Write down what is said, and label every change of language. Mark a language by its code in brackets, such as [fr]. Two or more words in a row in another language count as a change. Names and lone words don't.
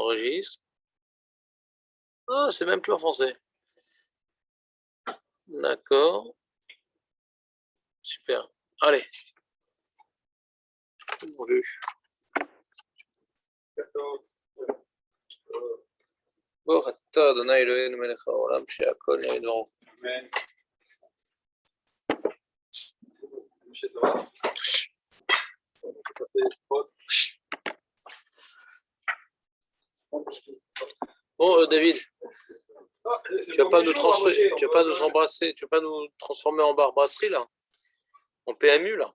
[fr] j'enregistre. Ah, c'est même plus en français. D'accord. Super. Allez. Bonjour. [he] ברוך אתה אדוני אלוהינו מלך העולם שהכל נהיה בדברו. אמן. [fr] Bon, David, tu vas pas nous transférer, tu vas pas nous embrasser, tu vas pas nous transformer en bar brasserie là, en PMU là.